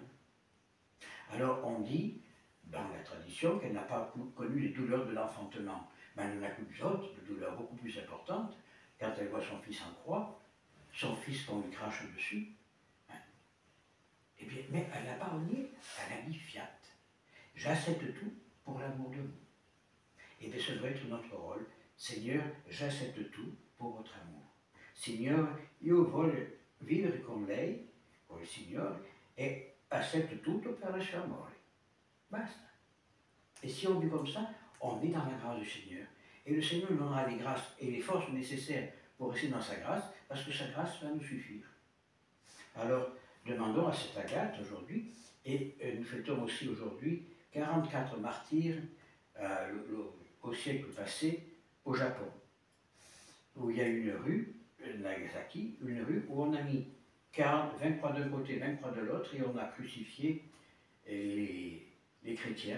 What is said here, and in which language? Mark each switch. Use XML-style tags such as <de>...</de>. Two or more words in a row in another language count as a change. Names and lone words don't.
<fr>Alors on dit, dans la tradition, qu'elle n'a pas connu les douleurs de l'enfantement, mais elle en a connu d'autres, de douleurs beaucoup plus importantes, quand elle voit son fils en croix, son fils qu'on lui crache dessus. Hein. Eh bien, mais elle n'a pas renié, elle a dit fiat. J'accepte tout pour l'amour de vous. Et bien ce devrait être notre rôle. Seigneur, j'accepte tout pour votre amour.</fr> <it>Signore, io voglio vivere con lei, con il Signore,</it> <fr>et accepte</fr> <it>tutto per il suo amore. Basta.</it> <fr>Et si on vit comme ça, on est dans la grâce du Seigneur. Et le Seigneur nous donnera les grâces et les forces nécessaires pour rester dans sa grâce, parce que sa grâce va nous suffire. Alors, demandons à cette Agathe aujourd'hui, et nous fêtons aussi aujourd'hui 44 martyrs au siècle passé au Japon, où il y a une rue, Nagasaki, une rue où on a mis 20 croix d'un côté, 20 croix de l'autre, et on a crucifié les chrétiens.</fr>